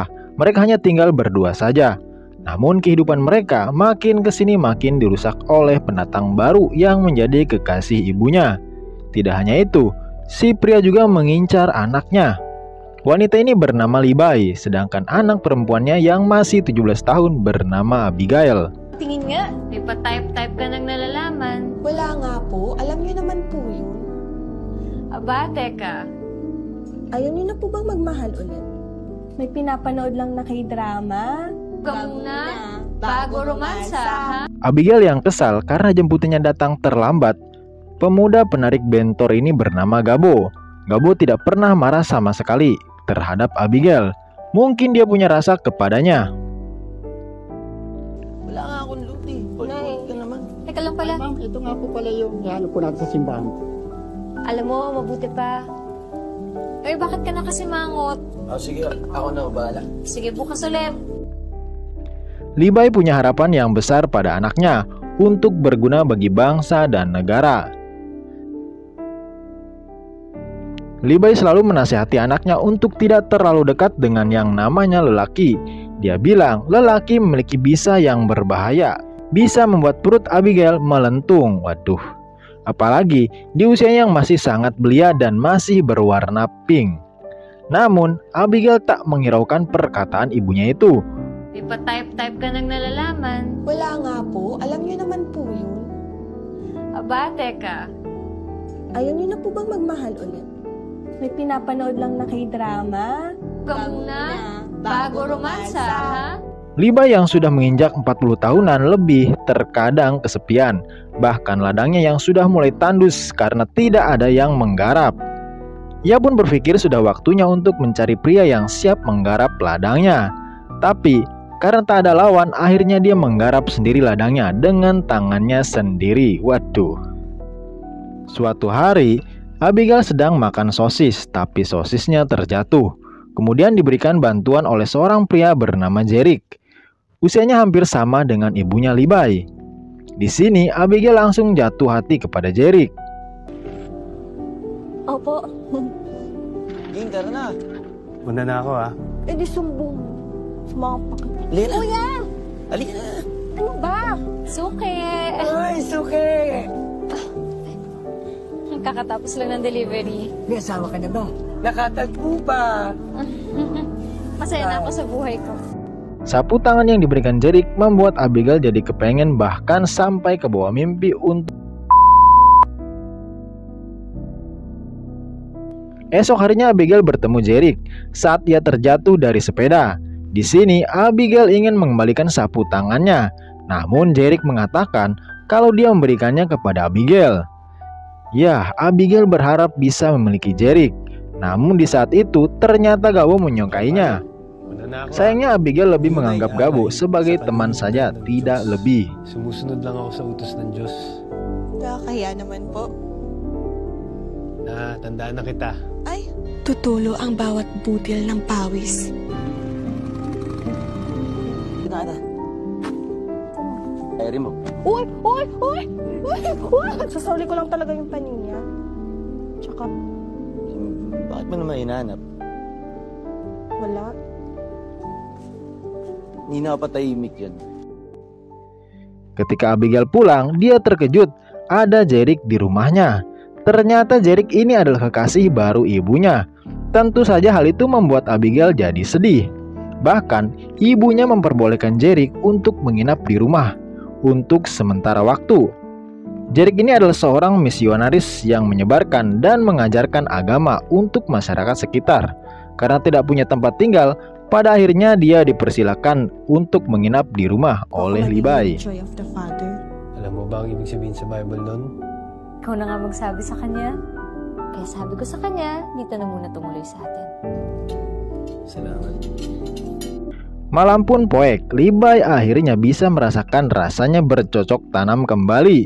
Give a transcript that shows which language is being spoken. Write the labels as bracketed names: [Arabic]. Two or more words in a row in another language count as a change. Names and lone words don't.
[Indonesian] Mereka hanya tinggal berdua saja. Namun kehidupan mereka makin kesini makin dirusak oleh pendatang baru yang menjadi kekasih ibunya. Tidak hanya itu, si pria juga mengincar anaknya. Wanita ini bernama Libay, sedangkan anak perempuannya yang masih 17 tahun bernama Abigail. [Filipino] Tingin nga. May pa-type-type ka nang nalalaman. Wala nga po. Alam niyo naman po yun. Aba, teka. Ayaw niyo na po bang magmahal ulit? May pinapanood lang na K-drama. Ka muna, bago romansa, ha? [Indonesian] Abigail yang kesal karena jemputannya datang terlambat. Pemuda penarik bentor ini bernama Gabo. Gabo tidak pernah marah sama sekali terhadap Abigail. Mungkin dia punya rasa kepadanya. [Filipino] Wala nga akong loot eh. Ulit ka naman. Teka lang pala. Ma'am, ito nga po pala yung hanap ko natin sa simbahan. Alam mo, mabuti pa. Eh, bakit ka na kasi mangot? Sige, ako na bahala. Sige, bukas ulit. [Indonesian] Libay punya harapan yang besar pada anaknya untuk berguna bagi bangsa dan negara. Libay selalu menasihati anaknya untuk tidak terlalu dekat dengan yang namanya lelaki. Dia bilang lelaki memiliki bisa yang berbahaya, bisa membuat perut Abigail melentung. Waduh, apalagi di usianya yang masih sangat belia dan masih berwarna pink. Namun, Abigail tak menghiraukan perkataan ibunya itu. [Filipino] May pa-type-type ka nang nalalaman. Wala nga po. Alam niyo naman po yun. Aba, teka. Ayaw niyo na po bang magmahal ulit? May pinapanood lang na K-drama. Ka muna, bago romansa, ha? [Indonesian] Libay yang sudah menginjak 40 tahunan lebih terkadang kesepian. Bahkan ladangnya yang sudah mulai tandus karena tidak ada yang menggarap. Ia pun berpikir sudah waktunya untuk mencari pria yang siap menggarap ladangnya. Tapi karena tak ada lawan, akhirnya dia menggarap sendiri ladangnya dengan tangannya sendiri. Waduh. Suatu hari, Abigail sedang makan sosis, tapi sosisnya terjatuh. Kemudian diberikan bantuan oleh seorang pria bernama Jerick. Usianya hampir sama dengan ibunya Libay. Di sini Abigail langsung jatuh hati kepada Jerick. [Filipino] Opo. Ging, tara na. Una na ako ha. Eh di sumbong. Sumapak. Lila. Kuya! Halika na. Ano ba? Suke! Ay, suke. Kakatapos lang ng delivery. May asawa ka na ba? Nakatagpo pa. Masaya na ako sa buhay ko. [Indonesian] Sapu tangan yang diberikan Jerick membuat Abigail jadi kepengen, bahkan sampai ke bawah mimpi untuk. Esok harinya Abigail bertemu Jerick saat ia terjatuh dari sepeda. Di sini Abigail ingin mengembalikan sapu tangannya, namun Jerick mengatakan kalau dia memberikannya kepada Abigail. Ya, Abigail berharap bisa memiliki Jerick. Namun di saat itu ternyata Gabo menyukainya. [Filipino] Una na ako. [Indonesian] Sayangnya Abigail lebih menganggap Gabo sebagai teman saja, tidak lebih. [Filipino] Sumusunod lang ako sa utos ng Diyos. Nakakaya naman po. Tandaan na kita. Ay, tutulo ang bawat butil ng pawis. Nada. Ay, mo. Uy! Uy! Uy! Uy! Uy! Sasauli ko lang talaga yung panin niya. Tsaka, Bakit mo naman hinahanap? wala. Hindi na patahimik yan. [Indonesian] Ketika Abigail pulang, dia terkejut ada Jerick di rumahnya. Ternyata Jerick ini adalah kekasih baru ibunya. Tentu saja hal itu membuat Abigail jadi sedih. Bahkan, ibunya memperbolehkan Jerick untuk menginap di rumah. untuk sementara waktu. Jerick ini adalah seorang misionaris yang menyebarkan dan mengajarkan agama untuk masyarakat sekitar. Karena tidak punya tempat tinggal, pada akhirnya dia dipersilakan untuk menginap di rumah oleh Levi. [English] Joy of the Father. [Filipino] Alam mo ba ang ibig sabihin sa Bible nun? Ikaw na nga magsabi sa kanya. Kaya sabi ko sa kanya, dito na muna tumuloy sa atin. Salamat. [Indonesian] Malam pun poek, Levi akhirnya bisa merasakan rasanya bercocok tanam kembali.